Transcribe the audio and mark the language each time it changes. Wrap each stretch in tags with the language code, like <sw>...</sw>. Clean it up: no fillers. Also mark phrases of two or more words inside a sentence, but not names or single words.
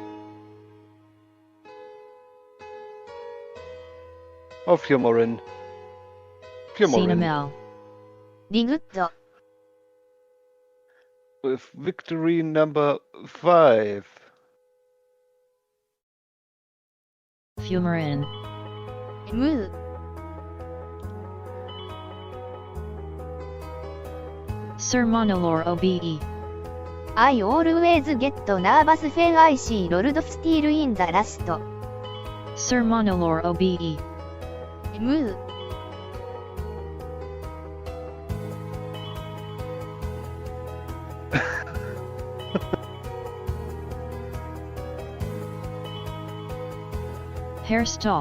<en>Or Fumorin. Fumorin. Cinnamel. Good. With victory number 5. Fumarin. Moo. Sir Monolore OBE. I always get nervous when I see Lord Steel in the last. Sir Monolore OBE. Moo. Hairstall.</en>